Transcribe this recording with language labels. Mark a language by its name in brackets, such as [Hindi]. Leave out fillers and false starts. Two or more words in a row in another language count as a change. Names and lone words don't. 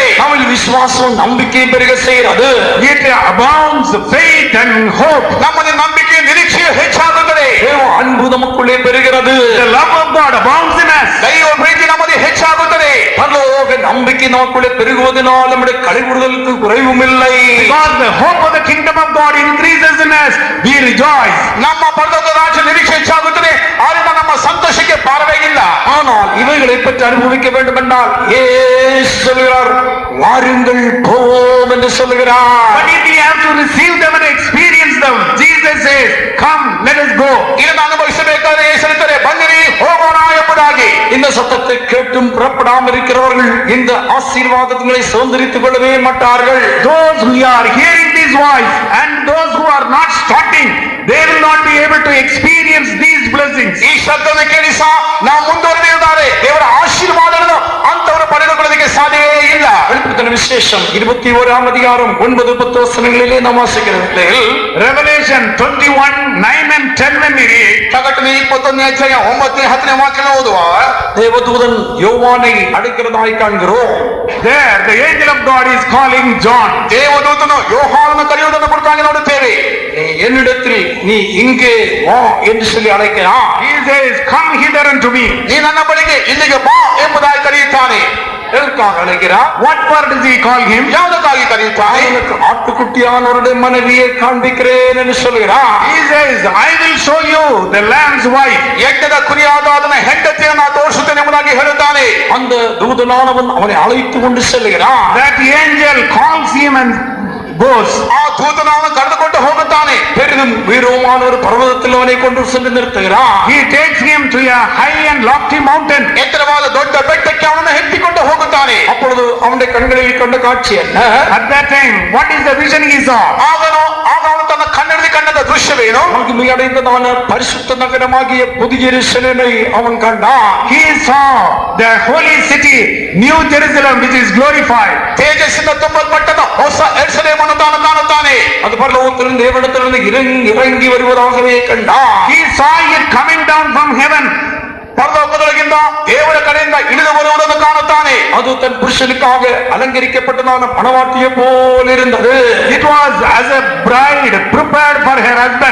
[Tamil] நம்மில் விசுவாசம் நம்பிக்கை பெருக செய்கிறது. [English] It abounds faith and hope. [Kannada] ನಮ್ಮಲ್ಲಿ ನಂಬಿಕೆ ನಿರೀಕ್ಷೆಯು ಹೆಚ್ಚಾಗುತ್ತದೆ. [Tamil] தேவ அன்பு நமக்குள்ளே பெறுகிறது. [English] The love of God abounds in us. [Kannada] ದೈವ ಪ್ರೀತಿ ನಮ್ಮಲ್ಲಿ ಹೆಚ್ಚಾಗುತ್ತದೆ. [Tamil] பரலோக நம்பிக்கை நமக்குள்ளே பெருகுவதனால் நம்முடைய கலைவிடுதலுக்கு குறைவும் இல்லை. [English] Because the hope of the kingdom of God increases in us, we rejoice. [Kannada] ನಮ್ಮ ಪರಲೋಕ ರಾಜ್ಯ ನಿರೀಕ್ಷೆ ಹೆಚ್ಚಾಗುತ್ತದೆ. ಆದ್ದರಿಂದ ನಮ್ಮ ಸಂತೋಷಕ್ಕೆ ಪಾರವೇ ಇಲ್ಲ. [Tamil] ஆனால் இவைகளை பற்றி அனுபவிக்க வேண்டும் என்றால் இயேசு சொல்கிறார், வாருங்கள் போவோம் என்று சொல்கிறார். [English] But if we have to receive them and experience them, Jesus says, come, let us go. [Kannada] ಇದನ್ನು ಅನುಭವಿಸಬೇಕಾದ್ರೆ ಹೇಳ್ತಾರೆ, ಬನ್ನಿರಿ ಹೋಗೋಣ ಎಂಬುದಾಗಿ. [Tamil] இந்த சத்தத்தை கேட்டும் புறப்படாமல் இருக்கிறவர்கள் இந்த ஆசீர்வாதங்களை சுதந்திரித்துக் கொள்ளவே மாட்டார்கள். [English] Those who are hearing this voice and those who are not starting, they will not be able to experience these blessings. [Kannada] ಈ ಶಬ್ದವನ್ನು ಕೇಳಿ ಸಹ ನಾವು ಮುಂದುವರೆದಿದ್ದಾರೆ. ದೇವರ ಆಶೀರ್ವಾದಗಳನ್ನು ಅಂತವರು ಪಡೆದುಕೊಳ್ಳೋದಕ್ಕೆ ಸಾಧ್ಯವೇ ಇಲ್ಲ. [Tamil] வெளிப்படுத்தின விசேஷம் 21ஆம் அதிகாரம் 9-10 வசனங்களிலே நாம் வாசிக்கிறோம். [English] Revelation 21:9 and 10 when we read, [Kannada] ಪ್ರಕಟಣೆ 21ನೇ ಅಧ್ಯಾಯ 9ನೇ 10ನೇ ವಾಕ್ಯ ಓದುವ [Tamil] தேவதூதன் யோவானை அழைக்கிறதாய் காண்கிறோம். [English] there the angel of God is calling John. [Kannada] ದೇವದೂತನು ಯೋಹಾನನ್ನು ಕರೆಯುವುದನ್ನು ಕುರಿತಾಗಿ ನೋಡುತ್ತೇವೆ. [Tamil] நீ என்னிடத்தில் நீ இங்கே வா என்று சொல்லி அழைக்கிறான். [English] He says, come hither unto me. [Kannada] ನೀ ನನ್ನ ಬಳಿಗೆ ಇಲ್ಲಿಗೆ ಬಾ ಎಂಬುದಾಗಿ ಕರೆಯುತ್ತಾನೆ. [Tamil] எதற்காக அழைக்கிறான்? [English] What for does he call him? [Kannada] ಯಾವುದಕ್ಕಾಗಿ ಕರೆಯುತ್ತಾನೆ? [Tamil] அவனுக்கு ஆட்டுக்குட்டியானவருடைய மனைவியை காண்பிக்கிறேன் என்று சொல்கிறான். [English] He says, I will show you the lamb's wife. [Kannada] ಯಜ್ಞದ ಕುರಿಯಾದ ಅದನ್ನ ಹೆಂಡತಿಯನ್ನು ನಾನು ತೋರಿಸುತ್ತೇನೆ ಎಂಬುದಾಗಿ ಹೇಳುತ್ತಾನೆ. [Tamil] அந்த தூதனானவன் அவனை அழைத்து கொண்டு செல்கிறான். [English] That angel calls him and goes. [Kannada] ಆ ದೂತನನ್ನು ಕರೆದುಕೊಂಡು ಹೋಗುತ್ತಾನೆ. [Tamil] பெரிதும் உயரமான ஒரு பர்வதத்தில் அவனை கொண்டு சென்று நிறுத்துகிறான். [English] He takes him to a high and lofty mountain. [Kannada] ಎತ್ತರವಾದ ದೊಡ್ಡ ಬೆಟ್ಟಕ್ಕೆ ಅವನನ್ನು ಎತ್ತಿಕೊಂಡು ಹೋಗುತ್ತಾನೆ. [Tamil] அப்பொழுது அவனுடைய கண்களில் கண்ட காட்சி என்ன? [English] At that time, what is the vision he saw? [Kannada] ಆಗ ಅವನು ತನ್ನ ಕಣ್ಣಲ್ಲಿ ಕಂಡದ ದೃಶ್ಯವೇನು? [Tamil] மகிமையடைந்ததான பரிசுத்த நகரமாகிய புதிய எருசலேமை அவன் கண்டான். [English] He saw the holy city, New Jerusalem, which is glorified. [Kannada] ತೇಜಸ್ಸಿಂದ ತುಂಬಲ್ಪಟ್ಟದ ಹೊಸ ಯೆರೂಸಲೇಮನ್ನು ತಾನು ಕಾಣುತ್ತಾನೆ. [Tamil] அது பரலோகத்திலிருந்து தேவனிடத்திலிருந்து இறங்கி வருவதாகவே கண்டான். [English] He saw it coming down from heaven. [Kannada] ಪರಲೋಕದೊಳಗಿಂದ ದೇವರ ಕಡೆಯಿಂದ ಇಳಿದು ಬರುವುದನ್ನು ಕಾಣುತ್ತಾನೆ. [Tamil] அது தன் புருஷனுக்காக அலங்கரிக்கப்பட்டதான மணவாட்டியை போல் இருந்தது. [English] It was as a bride prepared for her husband.